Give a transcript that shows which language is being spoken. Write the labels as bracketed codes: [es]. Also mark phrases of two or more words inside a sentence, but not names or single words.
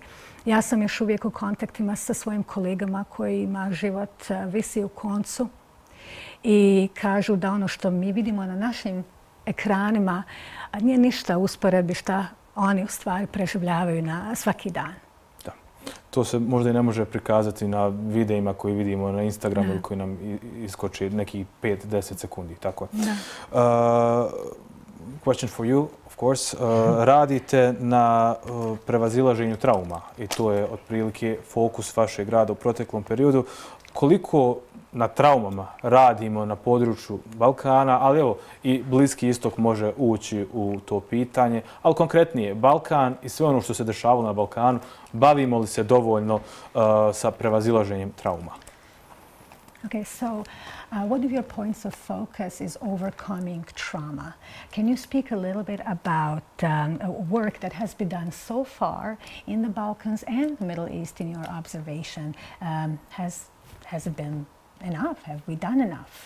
[bs] Ja sam još uvijek u kontaktima sa svojim kolegama kojima život visi u koncu i kažu da ono što mi vidimo na našim ekranima nije ništa u usporedbi šta oni u stvari preživljavaju na svaki dan. To se možda i ne može prikazati na videima koji vidimo na Instagramu ili koji nam iskoči nekih 5-10 sekundi. Tako. [en] Question for you, of course. [bs] Radite na prevazilaženju trauma i to je otprilike fokus vašeg rada u proteklom periodu. Koliko na traumama radimo na području Balkana, ali evo i Bliski istok može ući u to pitanje. Ali konkretnije, Balkan i sve ono što se dešavalo na Balkanu, bavimo li se dovoljno sa prevazilaženjem trauma? [en] Okay, so one of your points of focus is overcoming trauma. Can you speak a little bit about work that has been done so far in the Balkans and the Middle East in your observation? Has it been enough? Have we done enough?